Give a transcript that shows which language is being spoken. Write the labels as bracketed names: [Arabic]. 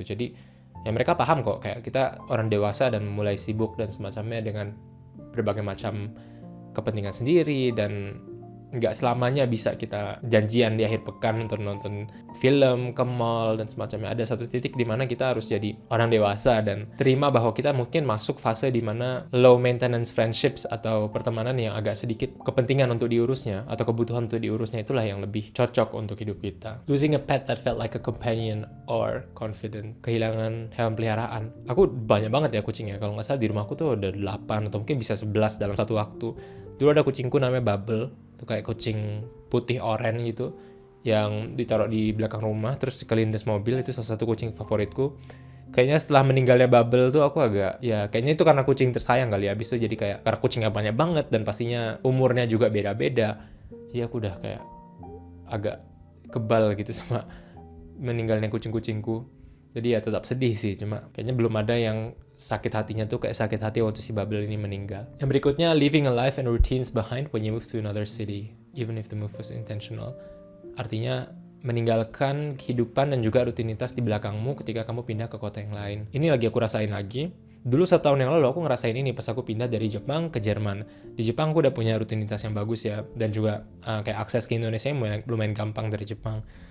[Indonesian] Jadi ya mereka paham kok, kayak kita orang dewasa dan mulai sibuk dan semacamnya dengan berbagai macam kepentingan sendiri, dan nggak selamanya bisa kita janjian di akhir pekan untuk nonton film, ke mall, dan semacamnya. Ada satu titik di mana kita harus jadi orang dewasa dan terima bahwa kita mungkin masuk fase di mana [English] low maintenance friendships [Indonesian] atau pertemanan yang agak sedikit kepentingan untuk diurusnya atau kebutuhan untuk diurusnya itulah yang lebih cocok untuk hidup kita. [English] Losing a pet that felt like a companion or confidant. [Indonesian] Kehilangan hewan peliharaan. Aku banyak banget ya kucingnya. Kalau nggak salah di rumahku tuh ada 8 atau mungkin bisa 11 dalam satu waktu. Dulu ada kucingku namanya Bubble. Itu kayak kucing putih oranye gitu yang ditaruh di belakang rumah terus kelindes mobil. Itu salah satu kucing favoritku. Kayaknya setelah meninggalnya Bubble tuh aku agak, ya kayaknya itu karena kucing tersayang kali ya. Habis itu jadi kayak, karena kucingnya banyak banget dan pastinya umurnya juga beda-beda, jadi aku udah kayak agak kebal gitu sama meninggalnya kucing-kucingku. Jadi ya tetap sedih sih, cuma kayaknya belum ada yang sakit hatinya tuh kayak sakit hati waktu si Bubble ini meninggal. Yang berikutnya, [English] leaving a life and routines behind when you move to another city, even if the move was intentional. [Indonesian] Artinya meninggalkan kehidupan dan juga rutinitas di belakangmu ketika kamu pindah ke kota yang lain. Ini lagi aku rasain lagi. Dulu 1 tahun yang lalu aku ngerasain ini pas aku pindah dari Jepang ke Jerman. Di Jepang aku udah punya rutinitas yang bagus ya, dan juga kayak akses ke Indonesia yang lumayan gampang dari Jepang.